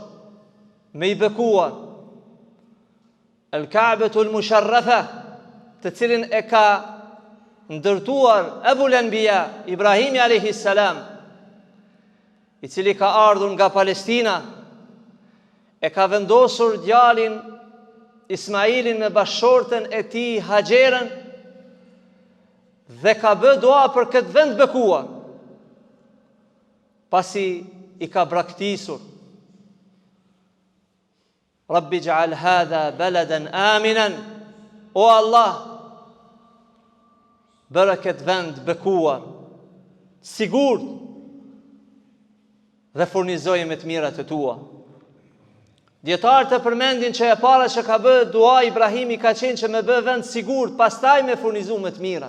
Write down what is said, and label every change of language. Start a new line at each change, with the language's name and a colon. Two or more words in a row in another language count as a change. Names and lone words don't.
Albanian: me i bekuar, El-Ka'betul Musharrafa, të cilin e ka ndërtuar Ebul Anbiya, Ibrahimi
Arabic: عليه السلام,
Albanian: i cili ka ardhur nga Palestina, e ka vendosur djalin Ismailin me bashortën e tij Haxherën dhe ka bë dua për këtë vend bekuar. Pasi i ka braktisur:
Arabic: رب اجعل هذا بلدا آمنا, o Allah,
Albanian: bëre këtë vend bekuar, sigurt, dhe furnizoje me të mirat e tua. Dietarët e përmendin që e para që ka bë dua Ibrahimi ka qenë që me bë vend sigurt, pastaj me furnizu me të mirat.